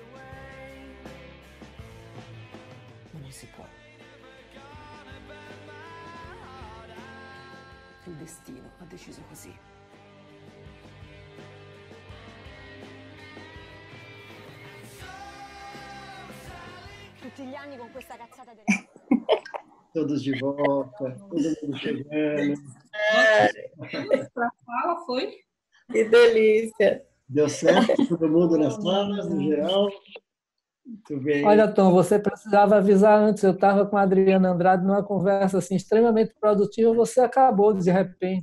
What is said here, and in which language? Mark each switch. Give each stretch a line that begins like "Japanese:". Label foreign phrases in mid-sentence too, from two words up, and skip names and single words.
Italian: Ma non si può. Il destino ha deciso così. Tutti gli anni con questa cazzata del...
Portuguese: Todos de volta, todo mundo chegando. Para fala, foi? Que delícia. Deu certo? Todo mundo nas salas, no geral? Muito bem. Olha, Tom, você precisava avisar antes. Eu estava com a Adriana Andrade numa conversa assim, extremamente produtiva, você acabou de repente.